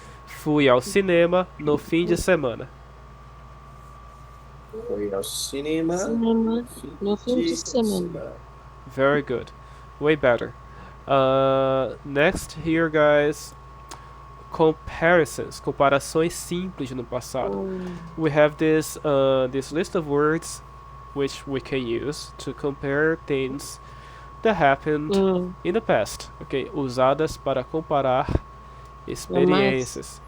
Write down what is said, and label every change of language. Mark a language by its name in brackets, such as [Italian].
[Portuguese] Fui ao cinema no fim de semana. Foi ao cinema. Cinema. Fim No fim de de semana. semana. [English] Very good. Way better. Next here, guys. Comparisons. [Portuguese] Comparações simples no passado. [English] We have this list of words which we can use to compare things that happened in the past. [Portuguese] Okay, usadas para comparar experiências.